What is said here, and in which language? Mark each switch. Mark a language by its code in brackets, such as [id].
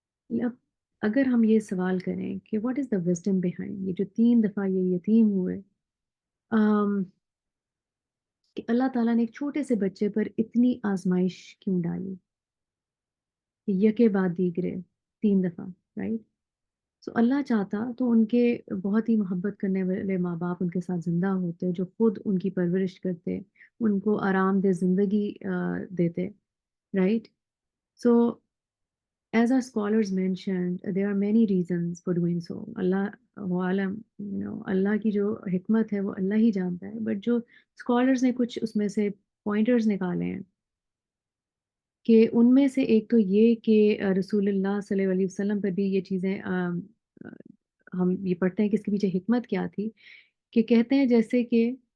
[ur] اب اگر ہم یہ سوال کریں کہ [en] what is the wisdom behind, [ur] یہ جو 3 دفعہ یہ یتیم ہوئے، کہ اللہ تعالیٰ نے ایک چھوٹے سے بچے پر اتنی آزمائش کیوں ڈالی کہ یکے بعد دیگرے 3 دفعہ، رائٹ. سو اللہ چاہتا تو ان کے بہت ہی محبت کرنے والے ماں باپ ان کے ساتھ زندہ ہوتے، جو خود ان کی پرورش کرتے، ان کو آرام دہ زندگی دیتے، right. [en] So as our scholars mentioned, there are many reasons for doing so. [ur] اللہ عالم، اللہ کی جو حکمت ہے وہ اللہ ہی جانتا ہے، بٹ جو اسکالرز نے کچھ اس میں سے پوائنٹرز نکالے ہیں، کہ ان میں سے ایک تو یہ کہ رسول اللہ صلی اللہ علیہ وسلم پر بھی یہ چیزیں ہم یہ پڑھتے ہیں کہ اس کے پیچھے حکمت کیا تھی، کہ کہتے ہیں جیسے کہ